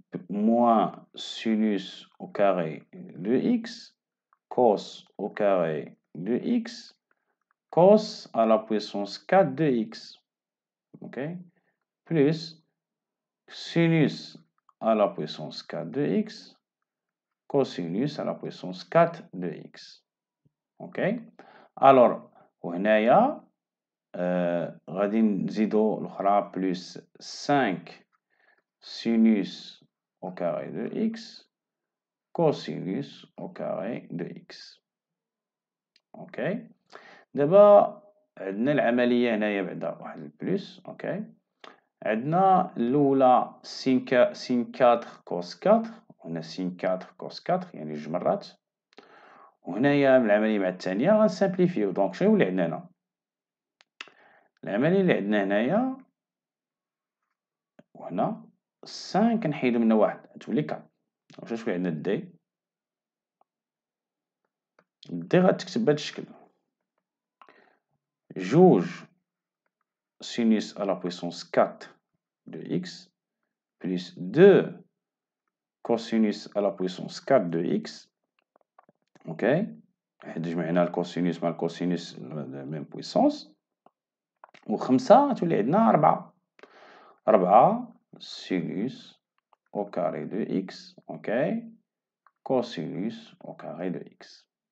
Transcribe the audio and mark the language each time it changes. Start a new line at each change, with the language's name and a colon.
French: moins sinus au carré de x cos au carré de x cos à la puissance 4 de x, ok, plus sinus à la puissance 4 de x cosinus à la puissance 4 de x. ok. alors
Arabic: وهنايا غادي نزيدو الأخرى بلس
French: 5 sinus au carré de x cosinus au carré de x.
Arabic: اوكي، دابا عندنا العملية هنايا بعدا واحد البلس، اوكي، عندنا الأولى سين 4 كوس 4 وهنا سين 4 كوس 4 يعني جوج مرات، وهنايا من العملية مع الثانية غنسامبليفيو، دونك شنو يولي عندنا هنا؟ العملية اللي عندنا هنايا وهنا 5 كنحيدو منها واحد تولي 4، واش تولي عندنا دي؟ دي غتكتب بهاد الشكل، جوج
French: sinus à la puissance 4 de x plus 2 cosinus à la puissance 4 de x.
Arabic: ok، حيت جمعنا الكوسينوس مع الكوسينوس ميم بويسونس، و5 تولي عندنا 4
French: sinus au carré de x،
Arabic: ok،
French: cosinus au carré de x.